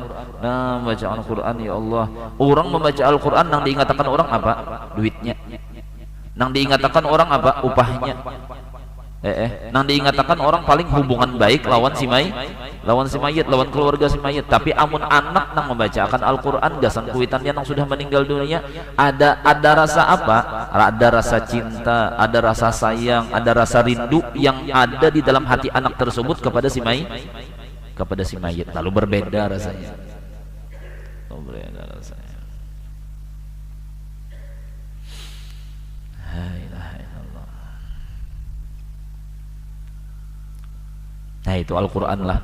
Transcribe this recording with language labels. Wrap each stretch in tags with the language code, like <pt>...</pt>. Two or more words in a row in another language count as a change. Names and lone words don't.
<bjn>Nah membacakan Al-Quran, ya Allah, orang membaca Al-Quran nang diingatkan orang apa? Duitnya. Nang diingatkan orang apa? Upahnya. Nang diingatkan orang paling hubungan baik lawan si mayit, lawan keluarga si mayit. Tapi amun anak nang membacakan Al-Quran, gasan kuitannya nang sudah meninggal dunia, ada rasa apa? Ada rasa cinta, ada rasa sayang, ada rasa rindu yang ada di dalam hati anak tersebut kepada si mayit, lalu berbeda rasanya. Nah itu Al-Quran lah.</bjn>